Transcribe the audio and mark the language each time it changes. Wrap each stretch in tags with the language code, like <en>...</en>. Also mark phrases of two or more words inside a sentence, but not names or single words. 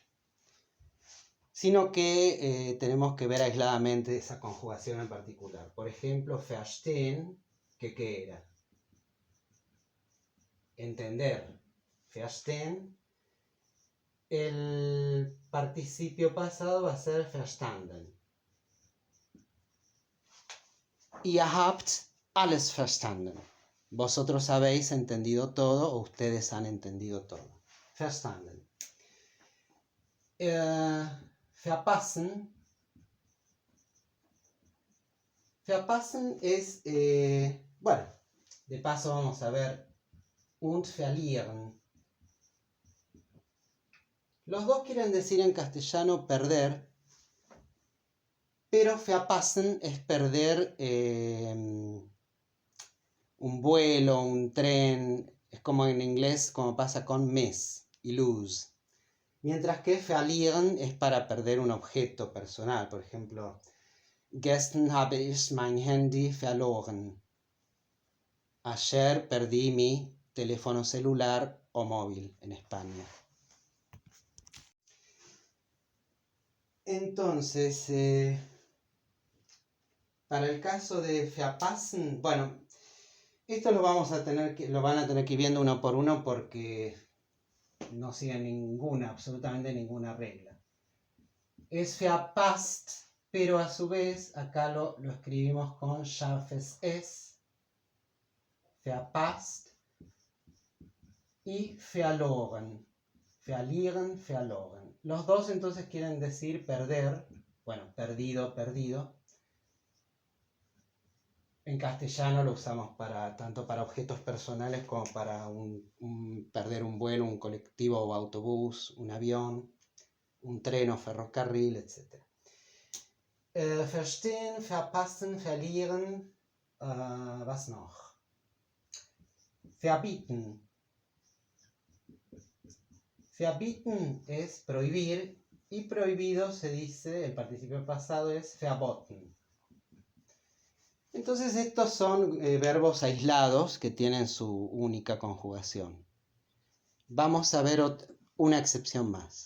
<es>Sino que tenemos que ver aisladamente esa conjugación en particular. Por ejemplo, verstehen, ¿qué era? Entender. Verstehen. El participio pasado va a ser verstanden.</es> <de>Ihr habt alles verstanden.</de> <es>Vosotros habéis entendido todo o ustedes han entendido todo.</es> <de>Verstanden. Verpassen.</de> <es>Verpassen es, bueno, de paso vamos a ver</es> <de>und verlieren.</de> <es>Los dos quieren decir en castellano perder, pero verpassen es perder un vuelo, un tren, es como en inglés, como pasa con miss y lose. Mientras que verlieren es para perder un objeto personal. Por ejemplo,</es> <de>gestern habe ich mein Handy verloren.</de> <es>Ayer perdí mi teléfono celular o móvil en España. Entonces, para el caso de verpassen, bueno, esto lo van a tener que ir viendo uno por uno porque no sigue absolutamente ninguna regla. Es verpasst, pero a su vez acá lo escribimos con</es> <de>scharfes S,</de> <es>verpasst, y verloren, verlieren, verloren. Los dos entonces quieren decir perder, bueno, perdido, perdido. En castellano lo usamos tanto para objetos personales como para perder un vuelo, un colectivo o autobús, un avión, un tren o ferrocarril, etc.</es> <de>Verstehen, verpassen, verlieren, was noch?</de> <es>Verbieten. Verbieten es prohibir y prohibido se dice, el participio pasado es verboten. Entonces estos son verbos aislados que tienen su única conjugación. Vamos a ver una excepción más.</es>